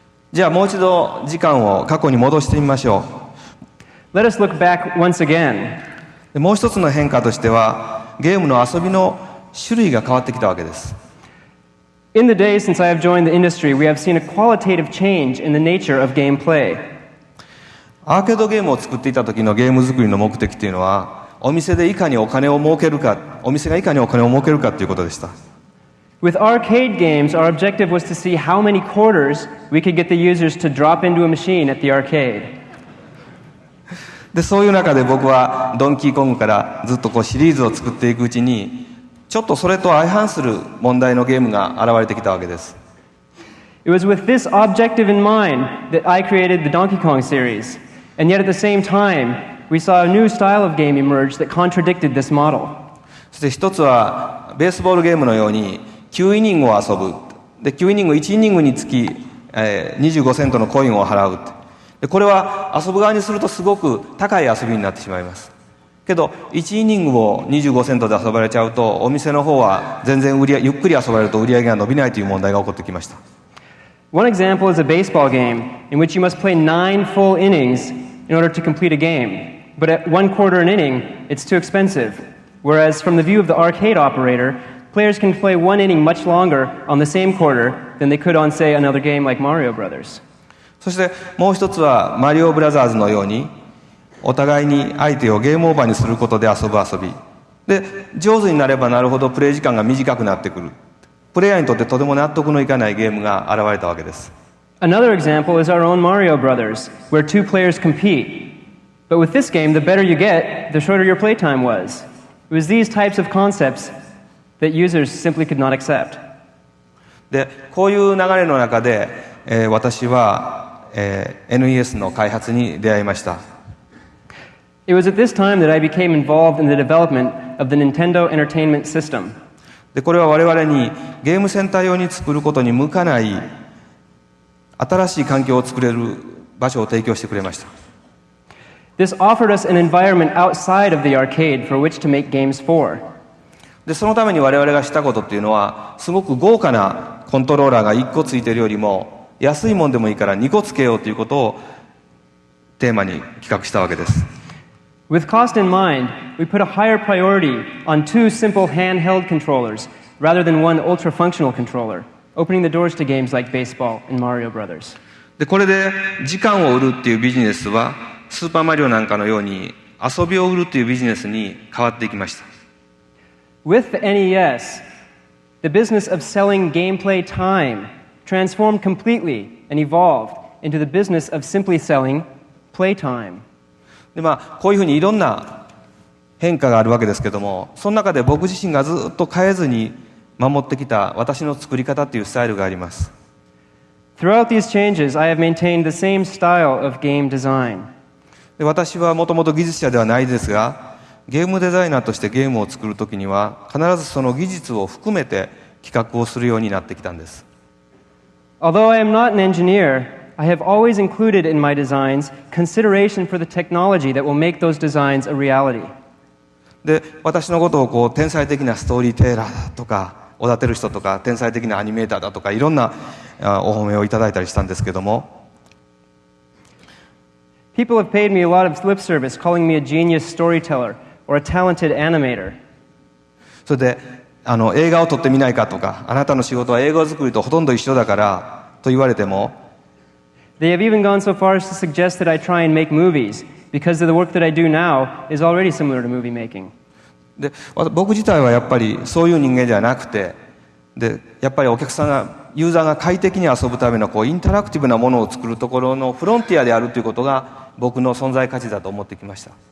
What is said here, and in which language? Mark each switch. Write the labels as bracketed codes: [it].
[ja] じゃあもう一度時間を過去に戻してみましょう。 [en] Let us look back once again. [ja] でもう一つの変化としてはゲームの遊びの種類が変わってきたわけです。 [en] In the days since I have joined the industry, we have seen a qualitative change in the nature of gameplay. [ja] アーケードゲームを作っていた時のゲーム作りの目的というのはお店でいかにお金を儲けるか、お店がいかにお金を儲けるかということでした。 [en] With arcade games, our objective was to see how many quarters we could get the users to drop into a machine at the arcade. [ja] でそういう中で僕はドンキーコングからずっとこうシリーズを作っていくうちにちょっとそれと相反する問題のゲームが現れてきたわけです。 [en] It was with this objective in mind that I created the Donkey Kong series, and yet at the same time, we saw a new style of game emerge that contradicted this model. [ja] そして一つはベースボールゲームのように9イニングを遊ぶ。で9イニング1イニングにつき、25セントのコインを払う。でこれは遊ぶ側にするとすごく高い遊びになってしまいます。けど1イニングを25セントで遊ばれちゃうとお店の方は全然ゆっくり遊ばれると売り上げが伸びないという問題が起こってきました。 [en] One example is a baseball game in which you must play 9 full innings in order to complete a game. But at 1/4 an inning, it's too expensive. Whereas from the view of the arcade operator, players can play 1 inning much longer on the same quarter than they could on, say, another game like Mario Brothers. [ja] そしてもう一つはマリオブラザーズのようにお互いに相手をゲームオーバーにすることで遊ぶ遊びで上手になればなるほどプレイ時間が短くなってくるプレイヤーにとってとても納得のいかないゲームが現れたわけです。 [en] Another example is our own Mario Brothers, where 2 players compete. But with this game, the better you get, the shorter your playtime was. It was these types of concepts that users simply could not accept. [ja] でこういう流れの中で、私は、NES の開発に出会いました。 [en] It was at this time that I became involved in the development of the Nintendo Entertainment System. [ja] でこれは我々にゲームセンター用に作ることに向かない新しい環境を作れる場所を提供してくれました。 [en] This offered us an environment outside of the arcade for which to make games for. [ja] でそのために我々がしたことっていうのはすごく豪華なコントローラーが1個ついているよりも安いもんでもいいから2個つけようということをテーマに企画したわけです。 [en] With cost in mind, we put a higher priority on 2 simple handheld controllers rather than 1 ultra-functional controller, opening the doors to games like baseball and Mario Brothers. [ja] でこれで時間を売るっていうビジネスはスーパーマリオなんかのように遊びを売るっていうビジネスに変わっていきました。 [en] With the NES, the business of selling gameplay time transformed completely and evolved into the business of simply selling playtime. [ja] でこういうふうにいろんな変化があるわけですけども、その中で僕自身がずっと変えずに守ってきた私の作り方っていうスタイルがあります。 [en] Throughout these changes, I have maintained the same style of game design. [ja] で私はもともと技術者ではないですが、ゲームデザイナーとしてゲームを作るときには必ずその技術を含めて企画をするようになってきたんです。 [en] Although I am not an engineer, I have always included in my designs consideration for the technology that will make those designs a reality. [ja] で、私のことを天才的なストーリーテイラーだとか、おだてる人とか、天才的なアニメーターだとか、いろんなお褒めをいただいたりしたんですけども、 [en] People have paid me a lot of lip service, calling me a genius storyteller or a talented animator. [ja] それで映画を撮ってみないかとか、あなたの仕事は映画作りとほとんど一緒だからと言われても、 [en] They have even gone so far as to suggest that I try and make movies, because the work that I do now is already similar to movie making. [ja] で、僕自体はやっぱりそういう人間じゃなくて、で、やっぱりお客さんが、ユーザーが快適に遊ぶためのインタラクティブなものを作るところのフロンティアであるということが僕の存在価値だと思ってきました。